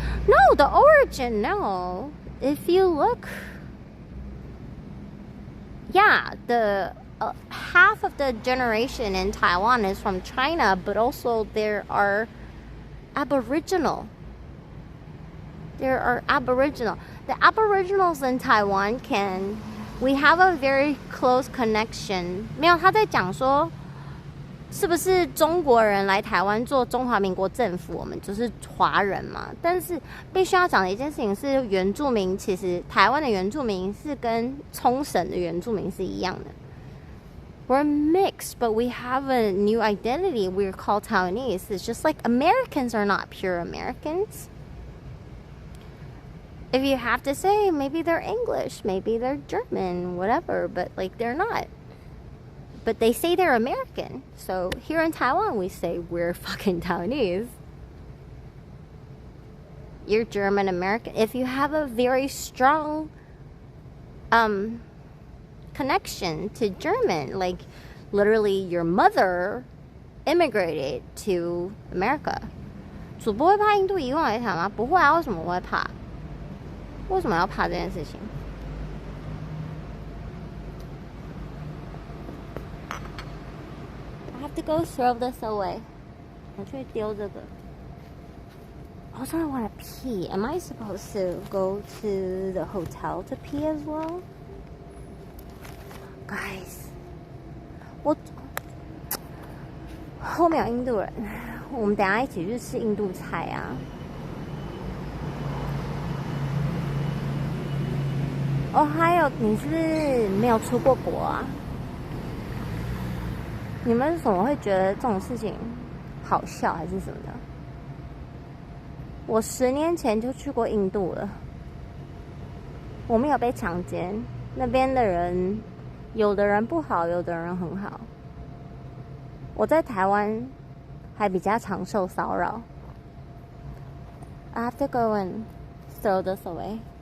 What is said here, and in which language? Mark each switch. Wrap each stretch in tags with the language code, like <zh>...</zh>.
<en>No, the origin, no. If you look, yeah, the half of the generation in Taiwan is from China, but also there are Aboriginal. The Aboriginals in Taiwan we have a very close connection.</en> <zh>没有，他在讲说是不是中国人来台湾做中华民国政府，我们就是华人嘛。但是必须要讲的一件事情是，原住民其实台湾的原住民是跟冲绳的原住民是一样的。</zh> <en>We're mixed, but we have a new identity. We're called Taiwanese. It's just like Americans are not pure Americans. If you have to say, maybe they're English, maybe they're German, whatever, but like they're not. But they say they're American. So here in Taiwan, we say we're fucking Taiwanese. You're German American. If you have a very strong connection to German, like literally your mother immigrated to America.</en> <zh>主播会怕印度移工来台吗？不会啊，为什么我会怕？为什么要怕这件事情？</zh> <en>I have to go throw this away.</en> <zh>我去丢这个。</zh> <en>Also, I want to pee. Am I supposed to go to the hotel to pee as well?</en> <zh>Guys, 后面有印度人，我们等一下一起去吃印度菜啊。哦，还有你是不是没有出过国啊？你们怎么会觉得这种事情好笑还是什么的？我10年前就去过印度了，我没有被强奸，那边的人有的人不好，有的人很好。我在台湾还比较常受骚扰。</zh> <en>I have to go and throw this away.</en>